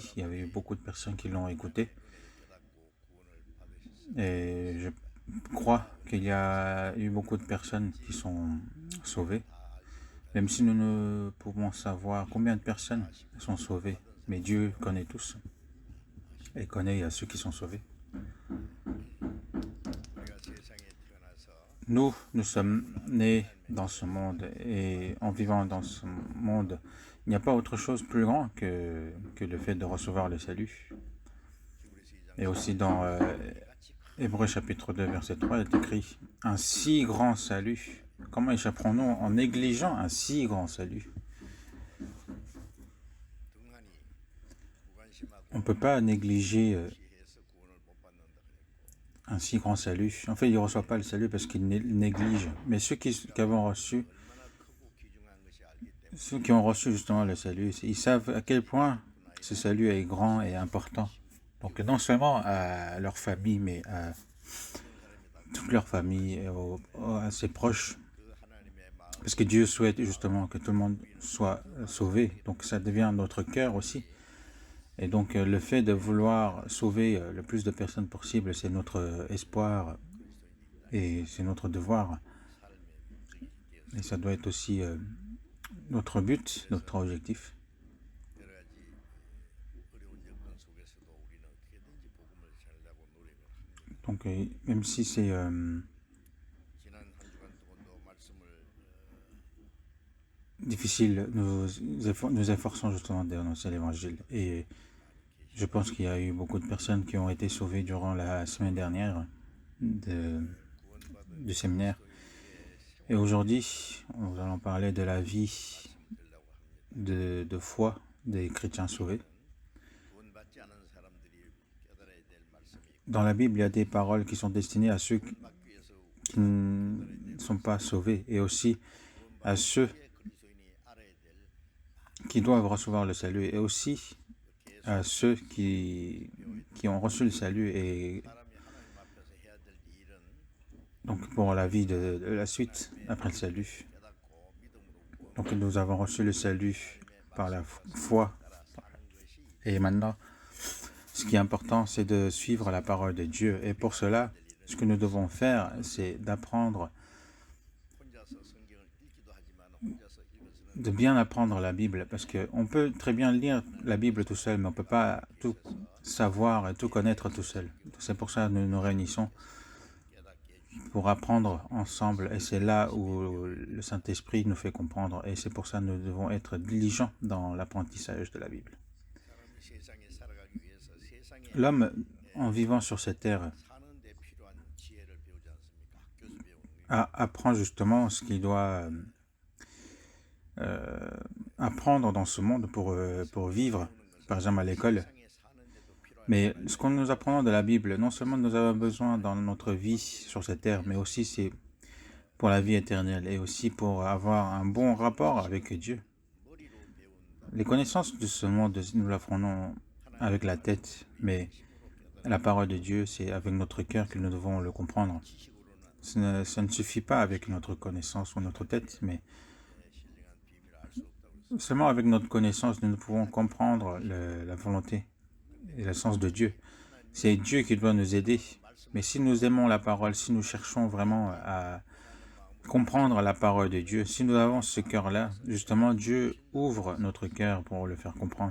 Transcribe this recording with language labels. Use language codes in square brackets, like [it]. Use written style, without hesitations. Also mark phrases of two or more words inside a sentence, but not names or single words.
[fr] Il y avait eu beaucoup de personnes qui l'ont écouté, et je crois qu'il y a eu beaucoup de personnes qui sont sauvées, même si nous ne pouvons savoir combien de personnes sont sauvées, mais Dieu connaît tous et connaît ceux qui sont sauvés. [ko] 우리가 세상에 태어나서 [fr] Nous sommes nés dans ce monde, et en vivant dans ce monde, il n'y a pas autre chose plus grand que le fait de recevoir le salut. Et aussi dans Hébreux chapitre 2, verset 3, il est écrit « Un si grand salut ». Comment échapperons-nous en négligeant un si grand salut? [ko] 등한히 무관심하고 [fr] On ne peut pas négliger [ko] 해서 구원을 못 받는다 그랬고 [fr] un si grand salut. En fait, il ne reçoit pas le salut parce qu'il néglige. Mais ceux qui ont reçu, [ko] 얼마나 크고 귀중한 것이 알기 때문에 [fr] ceux qui ont reçu justement le salut, ils savent à quel point ce salut est grand et important. Donc non seulement à leur famille, mais à toute leur famille et à ses proches. [ko] 그 하나님의 마음 [fr] Parce que Dieu souhaite justement que tout le monde soit sauvé. Donc ça devient notre cœur aussi. Et donc le fait de vouloir sauver le plus de personnes possible, c'est notre espoir et c'est notre devoir. Et ça doit être aussi notre but, notre objectif. [ko] 여러 가지 어려운 여건 속에서도 우리는 어떻게든지 복음을 전하려고 노력을 합니다. [fr] Donc même si c'est [ko] 지난 한 주간 동안도 말씀을 [fr] difficile, nous efforçons justement d'annoncer l'évangile. Et je pense qu'il y a eu beaucoup de personnes qui ont été sauvées durant la semaine dernière du séminaire. Et aujourd'hui, nous allons parler de la vie de foi des chrétiens sauvés. [ko] 구원받지 않은 사람들이 깨달아야 될 말씀이 있고 [fr] Dans la Bible, il y a des paroles qui sont destinées à ceux [ko] 받기 위해서 [fr] qui ne sont pas sauvés, et aussi à ceux [ko] 그리스도인이 알아야 될 [fr] qui doivent recevoir le salut, et aussi à ceux qui ont reçu le salut et [ko] 사람이 하나님 앞에서 해야 될 일은 [fr] donc pour la vie de la suite après le salut. [ko] 깨닫고 믿음으로 [fr] Donc nous avons reçu le salut par la foi [ko] 따라 사는 것이 [fr] et maintenant ce qui est important c'est de suivre la parole de Dieu et pour cela ce que nous devons faire c'est d'apprendre [ko] 혼자서 성경을 읽기도 하지만 혼자서 읽어서는 [fr] de bien apprendre la Bible parce qu'on peut très bien lire la Bible tout seul mais on ne peut pas tout savoir et tout connaître tout seul. C'est pour ça que nous nous réunissons [ko] 깨닫게 [fr] pour apprendre ensemble et c'est là où le Saint-Esprit nous fait comprendre et c'est pour ça que nous devons être diligents dans l'apprentissage de la Bible. [ko] 사람이 세상에 살아가기 위해서 세상에 [fr] L'homme, en vivant sur cette terre, [ko] 사는 데 필요한 지혜를 배우지 않습니까? 학교에서 배우는 게 [fr] apprend justement ce qu'il doit apprendre dans ce monde pour vivre, par exemple à l'école. [ko] 세상에 사는데도 필요한 [fr] Mais ce qu'on nous apprend de la Bible, non seulement nous avons besoin dans notre vie sur cette terre, mais aussi c'est pour la vie éternelle et aussi pour avoir un bon rapport avec Dieu. [ko] 머리로 배운다. [fr] Les connaissances de ce monde, nous l'apprenons avec la tête, mais la parole de Dieu, c'est avec notre cœur que nous devons le comprendre. [ko] 지식으로는 [fr] Ça ne suffit pas avec notre connaissance ou notre tête, mais [ko] 신령한 비밀을 알 수 없다고 그랬어요. [fr] seulement avec notre connaissance, nous pouvons comprendre la volonté et le sens de Dieu. C'est Dieu qui doit nous aider. Mais si nous aimons la parole, si nous cherchons vraiment à comprendre la parole de Dieu, si nous avons ce cœur-là, justement, Dieu ouvre notre cœur pour le faire comprendre.